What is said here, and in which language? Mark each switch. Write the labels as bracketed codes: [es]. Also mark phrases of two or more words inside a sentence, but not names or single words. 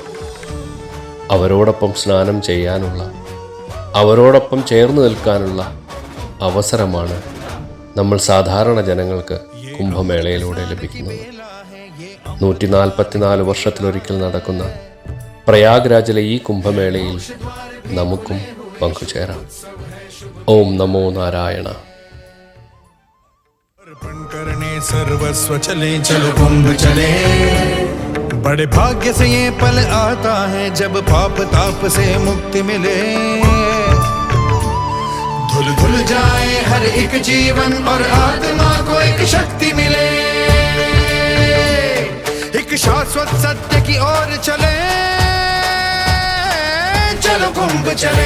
[ml] അവരോടൊപ്പം സ്നാനം ചെയ്യാനുള്ള, അവരോടൊപ്പം ചേർന്ന് നിൽക്കാനുള്ള അവസരമാണ് നമ്മൾ സാധാരണ ജനങ്ങൾക്ക് കുംഭമേളയിലൂടെ ലഭിക്കുന്നത്. 144 വർഷത്തിലൊരിക്കൽ നടക്കുന്ന പ്രയാഗ്രാജിലെ ഈ കുംഭമേളയിൽ നമുക്കും പങ്കുചേരാം. [sa] ॐ नमो नारायण. [hi] करने सर्वस्व चले चलो कुंभ चले, बड़े भाग्य से ये पल आता है जब पाप ताप से मुक्ति मिले। धुल धुल जाए हर एक जीवन और आत्मा को एक शक्ति मिले, एक शाश्वत सत्य की ओर चले, चलो कुंभ चले।